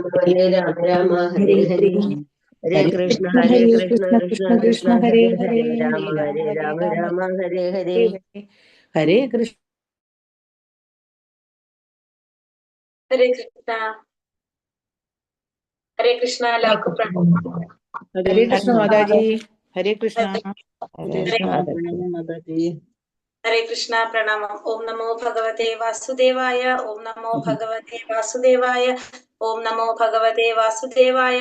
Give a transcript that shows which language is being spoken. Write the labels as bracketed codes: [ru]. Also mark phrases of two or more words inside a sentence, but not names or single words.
[sa] രാമ ഹരേ ഹരേ ഹരേ കൃഷ്ണ കൃഷ്ണ കൃഷ്ണ ഹരേ ഹരേ രാമ രാമ ഹരേ ഹരേ ഹരേ കൃഷ്ണ ഹരേ കൃഷ്ണ. ഹരേ കൃഷ്ണ. എല്ലാവർക്കും ഹരേ കൃഷ്ണ മാതാജി. ഹരേ കൃഷ്ണ. ഹരേ കൃഷ്ണ. പ്രണാമം. ഓം നമോ ഭഗവതേ വാസുദേവായ. ഓം നമോ ഭഗവതേ വാസുദേവായ. ഓം നമോ ഭഗവതേ വാസുദേവായ.